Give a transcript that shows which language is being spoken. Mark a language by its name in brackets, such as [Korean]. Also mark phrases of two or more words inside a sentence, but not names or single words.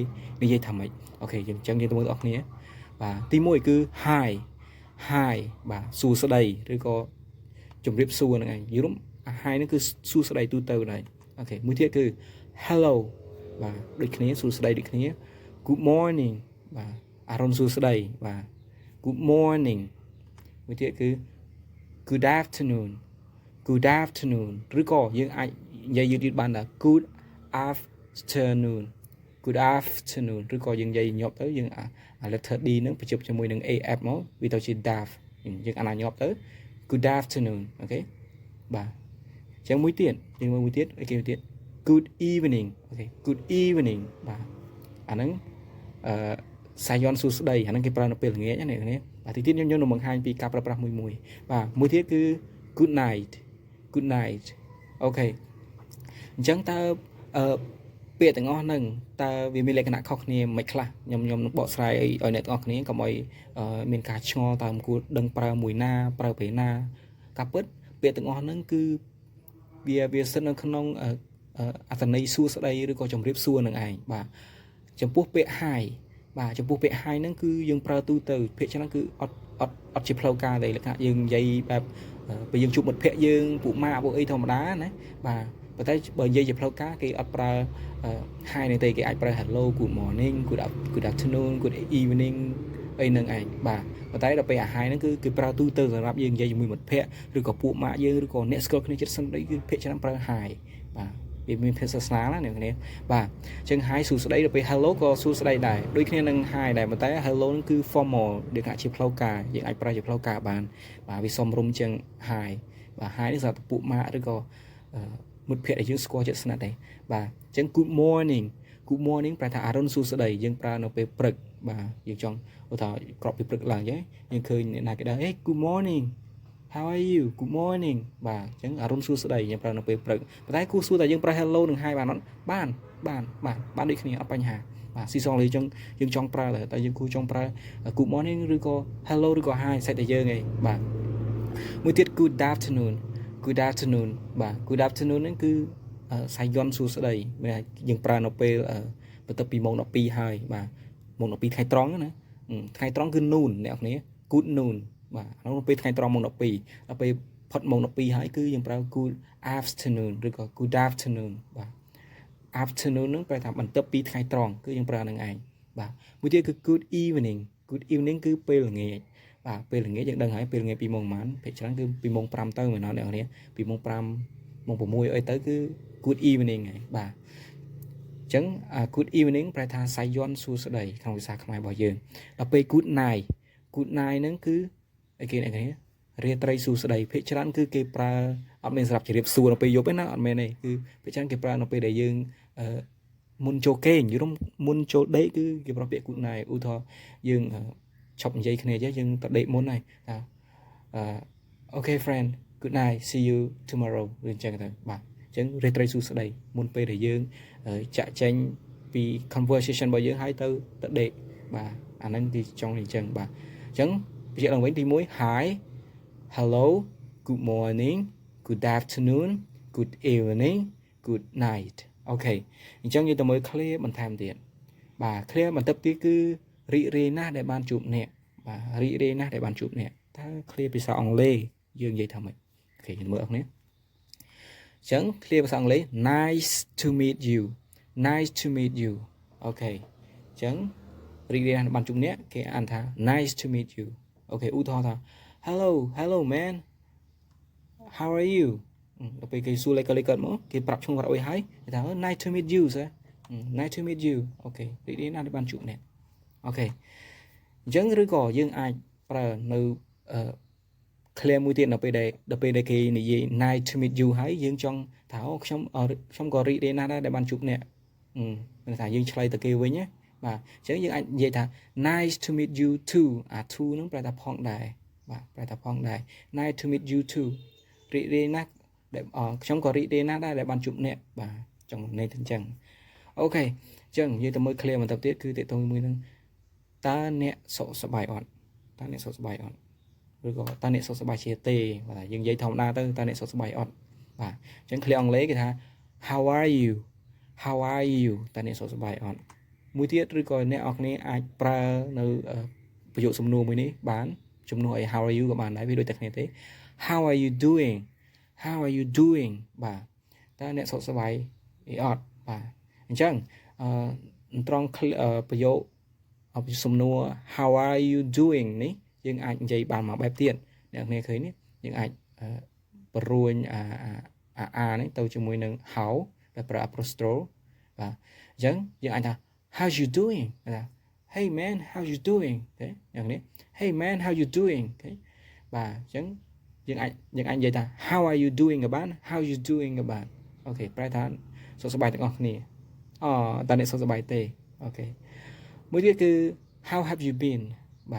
[Khmer] និយាយថាម៉េចអូខេអញ្ចឹងយើងទៅមើលបងប្អូនបាទទី1គឺ hi បាទសួស្ដីឬក៏ជម្រាបសួរហ្នឹងឯងយល់ hi ហ្នឹងគឺសួស្ដីទូទៅដែរអូខេមួយទៀតគឺ hello បាទដូចគ្នាសួស្ដីដូចគ្នា [English] good morning [Khmer] បាទអរុនសួស្ដីបាទ [English] good morning [Khmer] មួយទៀតគឺ [English] good afternoon [Khmer] ឬក៏យើងអាចនិយាយយឺតបានថា good afternoon ឬក៏យើងនិយាយញាប់ទៅយើង [English] letter D [Khmer] ហ្នឹងបញ្ចុះជាមួយនឹង AF មកវាទៅជា DAF យើងអានញាប់ទៅ [English] good afternoon [Khmer] អូខេបាទអញ្ចឹងមួយទៀតយើងមើលមួយទៀតអូខេមួយទៀត [English] good evening [Khmer] អូខេ [English] good evening [Khmer] បាទអា ហ្នឹងសាយ័ន្តសួស្ដីអាហ្នឹងគេប្រើនៅពេលល្ងាចណាអ្នកនេះបាទទីទៀតខ្ញុំនឹងបង្ហាញពីការប្រើប្រាស់មួយបាទមួយទៀតគឺ [English] good night [Khmer] អូខេអញ្ចឹងតើពាក្យ ទាំងអស់ហ្នឹងតើវាមានលក្ខណៈខុសគ្នាមិនខ្លះខ្ញុំនឹងបកស្រាយឲ្យអ្នកទាំងអស់គ្នាកុំឲ្យមានការឆ្ងល់តើគួរដឹងប្រើមួយណាប្រើពេលណាការពិតពាក្យទាំងអស់ហ្នឹងគឺវាស្ថិតនៅក្នុងអត្ថន័យសួស្ដីឬក៏ជម្រាបសួរនឹងឯងបាទចំពោះពាក្យ hi បាទចំពោះពាក្យ hi ហ្នឹងគឺយើងប្រើទូទៅពាក្យច្រើនគឺអត់ជាផ្លូវការទេលក្ខណៈយើងនិយាយបែបពេលយើងជួបមិត្តភ័ក្តិយើងពួកម៉ាក់ពួកអីធម្មតាណាបាទប៉ុន្តែបើនិយាយជាផ្លូវការគេអត់ប្រើ hi នេះទេគេអាចប្រើ [English] hello good morning good afternoon good evening [Khmer] អីហ្នឹងឯងបាទប៉ុន្តែដល់ពេល hi ហ្នឹងគឺគេប្រើទូទៅសម្រាប់យើងនិយាយជាមួយមិត្តភ័ក្តិឬក៏ពួកម៉ាក់យើងឬក៏អ្នកស្គាល់គ្នាជិតស្និទ្ធគឺភាគច្រើនប្រើ hi បាទវាមានភាពស្នាលណាអ្នកគ្នាបាទ អញ្ចឹង hi សួស្ដីដល់ពេល hello ក៏សួស្ដីដែរដូចគ្នានឹង hi ដែរប៉ុន្តែ hello ហ្នឹងគឺ formal ដូចថាជាផ្លូវការយើងអាចប្រើជាផ្លូវការបានបាទវាសមរម្យជាង hi បាទ hi នេះសម្រាប់ពួកម៉ាក់ឬក៏មិត្តភ័ក្តិដែលយើងស្គាល់ជិតស្និទ្ធដែរបាទអញ្ចឹង [English] good morning [Khmer] ប្រែថាអរុនសួស្ដីយើងប្រើនៅពេលព្រឹកបាទយើងចង់ឧទាហរ ណ៍ក្របពីព្រឹកឡើងអញ្ចឹងយើងឃើញអ្នកណាគេដែរ [English] hey good morning how are you good morning [Khmer] បាទអញ្ចឹងអរុនសួ ស្ដីយើងប្រើនៅពេលព្រឹកប៉ុន្តែគួរសួរតែយើងប្រើ hello និង hi បានអត់បានដូចគ្នាអត់បញ្ហាបាទស៊ីសងលេយើងចង់ប្រើតែយើងគួរចង់ប្រើ [English] good morning [Khmer] ឬក៏ hello ឬក៏ hi សេចតែយើងឯងបាទមួយទៀត [English] good afternoon [Khmer] បាទ [English] good afternoon [Khmer] ហ្នឹងគឺសាយ័ន្តសួស្ដីយើងប្រើនៅពេលបន្ទាប់ពីម៉ោង12ហើយបាទម៉ោង12ថ្ងៃត្រង់ណាថ្ងៃត្រង់គឺ noon អ្នកនរគ្នា [English] good noon [Khmer] បាទអានោះពេលថ្ងៃត្រង់ម៉ោង 12 ដល់ពេលផុតម៉ោង 12 ហើយគឺយើងប្រើ [English] good afternoon [Khmer] ឬក៏ [English] good afternoon [Khmer] បាទ afternoon ហ្នឹងប្រែថាបន្ទាប់ពីថ្ងៃត្រង់គឺយើងប្រើនឹងឯងបាទមួយទៀតគឺ [English] good evening good evening [Khmer] គឺពេលល្ងាចបាទពេលល្ងាចយើងដឹងហើយពេលល្ងាចពីម៉ោងប៉ុន្មានភាគច្រើនគឺពីម៉ោង 5 ទៅមែនអត់អ្នកនរពីម៉ោង 5 ម៉ោង 6 អីទៅគឺ good evening ហើយបាទអញ្ចឹង [English] good evening [Khmer] ប្រែថាសាយ័ន្តសួស្តីក្នុងភាសាខ្មែររបស់យើងដល់ពេល [English] good night good night [Khmer] ហ្នឹងគឺអីគេអ្នកគ្នារាត្រីសួស្តីភាគច្រើនគឺគេប្រើអត់មានសម្រាប់ជម្រាបសួរនៅពេលយប់ទេណាអត់មែនទេគឺភាគច្រើនគេប្រើ នៅពេលដែលយើងមុនចូលគេងយល់មុនចូលដេកគឺគេប្រើពាក្យ [English] good night [Khmer] ឧទាហរណ៍យើងឈប់និយាយគ្នាយើងទៅដេកមុនហើយថាអូខេ [English] friend good night see you [Khmer] tomorrow ឬអញ្ចឹងទៅបាទអញ្ចឹងរាត្រីសួស្តីមុនពេលដែលយើងចាក់ចែងពី conversation របស់យើងហើយទៅដេកបាទអាហ្នឹងទីចង់អញ្ចឹងបាទអ ញ្ចឹងបញ្ជាក់ឡើងវិញទី1 [English] hi hello good morning good afternoon good evening good night [Khmer] អូខេអញ្ចឹងយើងទៅមើល clear បន្ថែម ទៀតបាទ clear បន្ទាប់ទៀតគឺរីករាយណាស់ដែលបានជួបអ្នកបាទរីករាយណាស់ដែលបានជួបអ្នកតើ clear ភាសាអង់គ្លេសយើងនិយាយថាម៉េចអូខេយើងមើលអរគ្នាអញ្ចឹង clear ភាសាអង់គ្លេស [English] nice to meet you nice to meet you [Khmer] អូខេអញ្ចឹងរីករាយណាស់បានជួបអ្នកគេអានថា [English] nice to meet you [Khmer] អូខេឧទាហរណ៍ថា [English] hello man how are you [Khmer] ដល់ពេលគេសួរលេខគាត់មកគេប្រាប់ឈ្មោះគាត់អុយហើយគេថា [English] nice to meet you sir nice to meet you [Khmer] អូខេរីករាយណាស់ដែលបានជួបអ្នកអូខេអញ្ចឹងឬក៏យើងអាចប្រើនៅ clear មួយទៀតនៅពេលដែលគេនិយាយ [English] nice to meet you [Khmer] ហើយយើងចង់ថាអូខ្ញុំក៏រីករាយណាស់ដែរដែលបានជួបអ្នកមានថាយើងឆ្លើយទៅគេវិញ ណាបាទអញ្ចឹងយើងអាចនិយាយថា [English] nice to meet you too [Khmer] អា too ហ្នឹងប្រែថាផងដែរបាទប្រែថាផងដែរ [English] nice to meet you too [Khmer] រីករាយណាស់ដែលខ្ញុំក៏រីករាយណាស់ដែរដែលបានជួបអ្នកបាទចង់ន័យថាអញ្ចឹងអូខេអញ្ចឹងយើងទៅមើល clear បន្តទៀតគឺតេតងមួយនឹងតើអ្នកសុខសប្បាយអត់តើអ្នកសុខសប្បាយអត់ឬក៏តើអ្នកសុខសប្បាយជាទេបាទយើងនិយាយធម្មតាទៅតើអ្នកសុខសប្បាយអត់បាទអញ្ចឹង clear អង់គ្លេសគេថា [English] how are [Khmer] you តើអ្នកសុខសប្បាយអត់មួយទៀតឬក៏អ្នកនរគ្នាអាចប្រើនៅប្រយោគសំណួរមួយនេះបានជំនួសឲ្យ [English] how are you [Khmer] ក៏បានដែរវាដូចតែគ្នាទេ [English] how are you [Khmer] doing បាទតើអ្នកសុខសប្បាយអត់បាទអញ្ចឹងត្រង់ប្រយោគសំណួរ [English] how are you doing [Khmer] នេះយើងអាចនិយាយបានមកបែបទៀតអ្នកនរគ្នាឃើញនេះយើងអាចបរួញអានេះទៅជាមួយនឹង how ដែលប្រើ apostrophe បាទអញ្ចឹងយើងអាចថា [English] how you doing [Khmer] ថា [English] hey man how you doing [Khmer] ទេយ៉ាងនេះ [English] hey man how you doing [Khmer] ទេបាទអញ្ចឹងយើងអាចនិយាយថា [English] how are you doing [Khmer] ក៏បាន [English] how you doing [Khmer] ក៏បានអូខេប្រែថាសុខសប្បាយទាំងអស់គ្នាតើអ្នកសុខសប្បាយទេអូខេមួយទៀតគឺ [English] how have you been [Khmer] បាទ